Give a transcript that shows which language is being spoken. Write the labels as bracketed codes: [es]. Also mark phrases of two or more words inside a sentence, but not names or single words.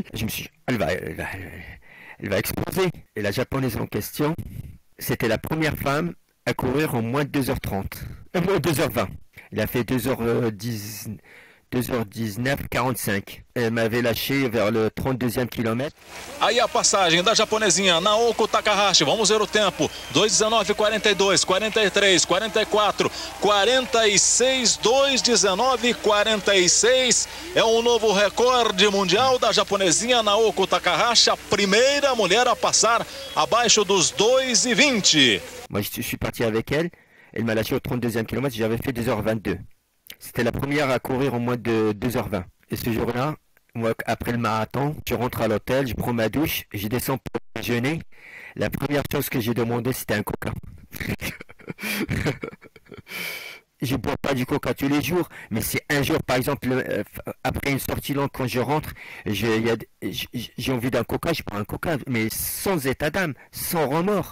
[fr] Je me suis dit, elle va exploser. Et la japonaise en question, c'était la première femme à courir en moins de 2h30. Moins 2h20. Elle a fait 2h10. 2h19, 45. Elle m'avait lâché vers le 32e kilomètre. [pt] Aí a passagem da japonesinha Naoko Takahashi. Vamos ver o tempo. 2:19, 42, 43, 44, 46, 2:19, 46. É um novo recorde mundial da japonesinha Naoko Takahashi, a primeira mulher a passar abaixo dos 2:20. [fr] Moi, je suis parti avec elle. Elle m'a lâché au 32e kilomètre. J'avais fait 2h22. C'était la première à courir en moins de 2h20. Et ce jour-là, moi, après le marathon, je rentre à l'hôtel, je prends ma douche, je descends pour déjeuner. La première chose que j'ai demandé, c'était un coca. Je bois pas du coca tous les jours, mais c'est un jour, par exemple, après une sortie longue, quand je rentre, j'ai envie d'un coca, je prends un coca, mais sans état d'âme, sans remords.